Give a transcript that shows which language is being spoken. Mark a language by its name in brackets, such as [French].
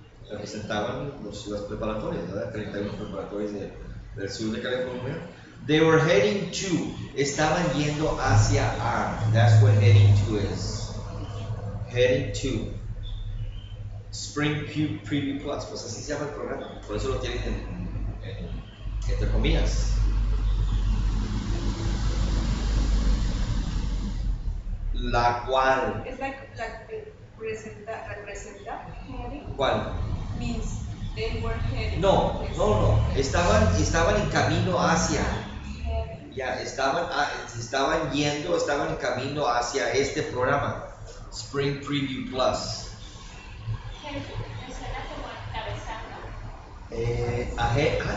[Spanish] Representaban las preparatorias, ¿verdad? 31 preparatorias del sur de California. [English] They were heading to, [Spanish] estaban yendo hacia a. [English] That's what heading to is. Heading to. [Spanish] Spring Preview Plus, pues así se llama el programa. Por eso lo tienen entre comillas. La cual. [English] It's like representa heading [Spanish] ¿Cuál? [English] means they were heading. No. [Spanish] Estaban en camino hacia. [English] Heading. [Spanish] Ya, estaban en camino hacia este programa. [English] Spring Preview Plus. [Spanish] Me suena como encabezando.